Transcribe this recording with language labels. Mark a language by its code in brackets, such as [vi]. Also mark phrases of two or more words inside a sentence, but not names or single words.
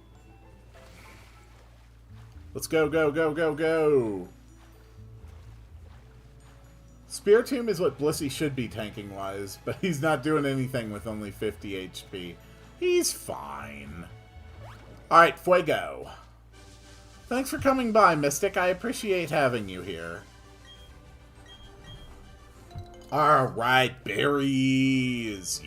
[en] Let's go, go, go, go, go. Spiritomb is what Blissey should be tanking-wise, but he's not doing anything with only 50 HP. He's fine. Alright, Fuego. Thanks for coming by, Mystic. I appreciate having you here. Alright, berries.